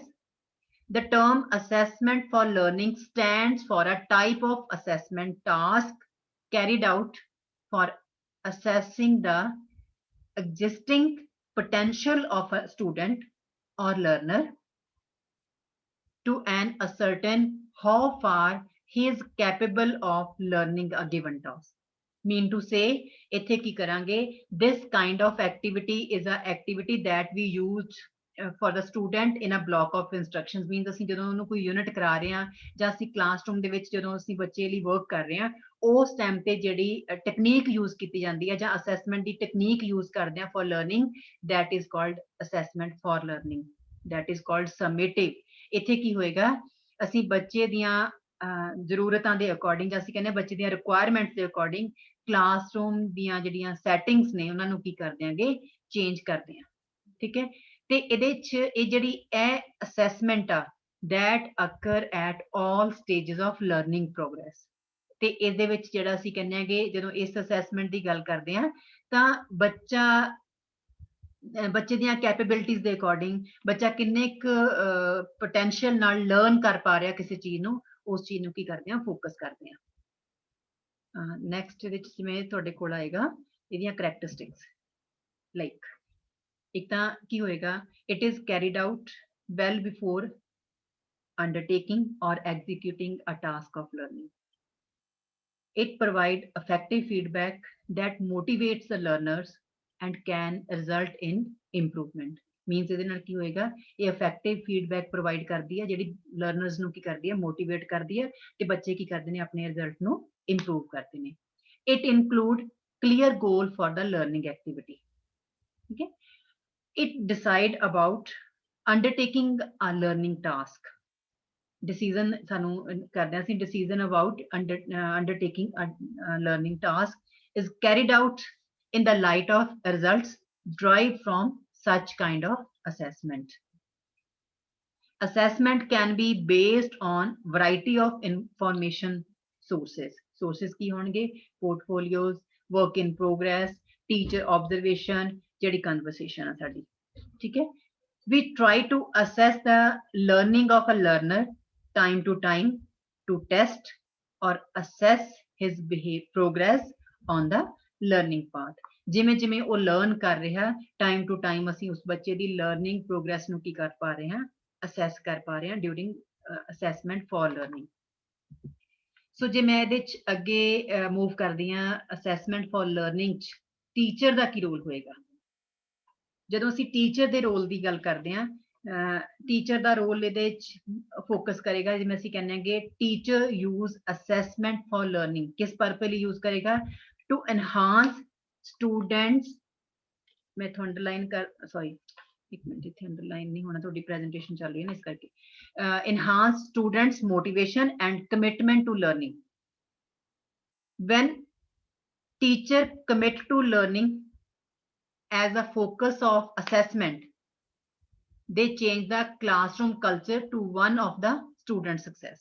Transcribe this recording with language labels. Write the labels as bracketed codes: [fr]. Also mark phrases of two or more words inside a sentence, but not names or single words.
[en] the term assessment for learning stands for a type of assessment task carried out for assessing the existing potential of a student or learner to an ascertain how far he is capable of learning a given task। mean to say, [pa] ਇੱਥੇ ਕੀ ਕਰਾਂਗੇ, [en] this kind of activity is a activity that we use for the student in a block of instructions। [pa] means ਅਸੀਂ ਜਦੋਂ ਉਹਨੂੰ ਕੋਈ ਯੂਨਿਟ ਕਰਾ ਰਹੇ ਹਾਂ ਜਾਂ ਅਸੀਂ ਕਲਾਸਰੂਮ ਦੇ ਵਿੱਚ ਜਦੋਂ ਅਸੀਂ ਬੱਚੇ ਲਈ ਵਰਕ ਕਰ ਰਹੇ ਹਾਂ, ਉਸ ਟਾਈਮ ਤੇ ਜਿਹੜੀ [en] technique use [pa] ਕੀਤੀ ਜਾਂਦੀ ਹੈ ਜਾਂ ਅਸੈਸਮੈਂਟ ਦੀ [en] technique use [pa] ਕਰਦੇ ਹਾਂ [en] for learning, that is called assessment for learning, that is called summative। [pa] ਇੱਥੇ ਕੀ ਹੋਏਗਾ, ਅਸੀਂ ਬੱਚੇ ਦੀਆਂ ਜ਼ਰੂਰਤਾਂ ਦੇ ਅਕੋਰਡਿੰਗ, ਅਸੀਂ ਕਹਿੰਦੇ ਬੱਚੇ ਦੀਆਂ ਰਿਕੁਆਇਰਮੈਂਟਸ ਦੇ ਅਕੋਰਡਿੰਗ ਕਲਾਸਰੂਮ ਦੀਆਂ ਜਿਹੜੀਆਂ ਸੈਟਿੰਗਸ ਨੇ ਉਹਨਾਂ ਨੂੰ ਕੀ ਕਰ ਦਿਆਂਗੇ, ਚੇਂਜ ਕਰਦੇ ਹਾਂ। ਠੀਕ ਹੈ, ਤੇ ਇਹਦੇ ਚ ਇਹ ਜਿਹੜੀ ਇਹ ਅਸੈਸਮੈਂਟ ਆ, [en] that occur at all stages of learning progress। [pa] ਤੇ ਇਹਦੇ ਵਿੱਚ ਜਿਹੜਾ ਅਸੀਂ ਕਹਿੰਦੇ ਆਂਗੇ, ਜਦੋਂ ਇਸ ਅਸੈਸਮੈਂਟ ਦੀ ਗੱਲ ਕਰਦੇ ਹਾਂ ਤਾਂ ਬੱਚੇ ਦੀਆਂ ਕੈਪੇਬਿਲਿਟੀਜ਼ ਦੇ ਅਕੋਰਡਿੰਗ ਬੱਚਾ ਕਿੰਨੇ ਕੁ ਪੋਟੈਂਸ਼ੀਅਲ ਨਾਲ ਲਰਨ ਕਰ ਪਾ ਰਿਹਾ ਕਿਸੇ ਚੀਜ਼ ਨੂੰ, ਉਸ ਚੀਜ਼ ਨੂੰ ਕੀ ਕਰਦੇ ਹਾਂ, ਫੋਕਸ ਕਰਦੇ ਹਾਂ। ਨੈਕਸਟ ਵਿੱਚ ਜਿਵੇਂ ਤੁਹਾਡੇ ਕੋਲ ਆਏਗਾ ਇਹਦੀਆਂ ਕਰੈਕਟਰਿਸਟਿਕਸ, ਲਾਈਕ ਇੱਕ ਤਾਂ ਕੀ ਹੋਏਗਾ, [en] it is carried out well before undertaking or executing a task of learning। it provide effective feedback that motivates the learners and can result in improvement। [pa] means ਇਹਦੇ ਨਾਲ ਕੀ ਹੋਏਗਾ, ਇਹ [en] effective feedback provide [pa] ਕਰਦੀ ਹੈ, ਜਿਹੜੀ learners ਨੂੰ ਕੀ ਕਰਦੀ ਹੈ, motivate ਕਰਦੀ ਹੈ, ਤੇ ਬੱਚੇ ਕੀ ਕਰਦੇ ਨੇ, ਆਪਣੇ result ਨੂੰ improve ਕਰਦੇ ਨੇ। [en] it include clear goal for the learning activity। okay, it decide about undertaking a learning task। [pa] decision ਸਾਨੂੰ ਕਰਦੇ ਹਾਂ ਅਸੀਂ, [en] decision about undertaking a learning task is carried out in the light of results derived from such kind of assessment। assessment can be based on variety of information sources [pa] ਕੀ ਹੋਣਗੇ, [en] portfolios, work in progress, teacher observation, [pa] ਜਿਹੜੀ conversation ਆ ਸਾਡੀ। ਠੀਕ ਹੈ, [en] we try to assess the learning of a learner time to time to test or assess his progress on the learning path। [pa] ਜਿਵੇਂ ਜਿਵੇਂ ਉਹ ਲਰਨ ਕਰ ਰਿਹਾ, [en] time to time [pa] ਅਸੀਂ ਉਸ ਬੱਚੇ ਦੀ [en] learning progress [pa] ਨੂੰ ਕੀ ਕਰ ਪਾ ਰਹੇ ਹਾਂ, ਅਸੈਸ ਕਰ ਪਾ ਰਹੇ ਹਾਂ [en] during assessment for learning. [pa] ਸੋ ਜੇ ਮੈਂ ਇਹਦੇ ਚ ਅੱਗੇ ਮੂਵ ਕਰਦੀ ਹਾਂ, [en] assessment for learning [pa] ਚ ਟੀਚਰ ਦਾ ਕੀ ਰੋਲ ਹੋਏਗਾ। ਜਦੋਂ ਅਸੀਂ ਟੀਚਰ ਦੇ ਰੋਲ ਦੀ ਗੱਲ ਕਰਦੇ ਹਾਂ, ਟੀਚਰ ਦਾ ਰੋਲ ਇਹਦੇ ਚ ਫੋਕਸ ਕਰੇਗਾ, ਜਿਵੇਂ ਅਸੀਂ ਕਹਿੰਦੇ ਹਾਂਗੇ [en] teacher use assessment for learning [pa] ਕਿਸ ਪਰਪਸ ਲਈ ਯੂਜ਼ ਕਰੇਗਾ, [en] to enhance students, [pa] ਮੈਂ ਤੁਹਾਨੂੰ ਅੰਡਰਲਾਈਨ ਕਰ, ਸੌਰੀ ਇੱਕ ਮਿੰਟ, ਇੱਥੇ ਅੰਡਰਲਾਈਨ ਨਹੀਂ ਹੋਣਾ, ਤੁਹਾਡੀ ਪ੍ਰੈਜੈਂਟੇਸ਼ਨ ਚੱਲ ਰਹੀ ਹੈ ਨਾ ਇਸ ਕਰਕੇ। [en] enhance students motivation and commitment to learning। when teacher commit to learning as a focus of assessment, they change the classroom culture to one of the student success।